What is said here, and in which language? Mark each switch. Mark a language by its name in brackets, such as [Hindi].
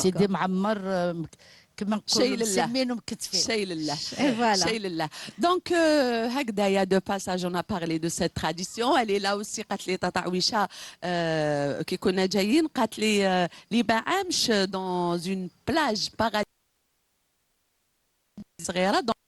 [French] C'est des [Arabic] معمر كما نقولوا مسلمين ومكتفين. شيء لله. [French] Et voilà. [Arabic] شيء لله. [French] Donc هكذا يا de passage on a parlé de cette tradition. Elle est là aussi [Arabic] قالت لي تاتا عويشه كي كنا جايين قالت لي لي بعامش [French] dans une plage paradis [Arabic] صغيره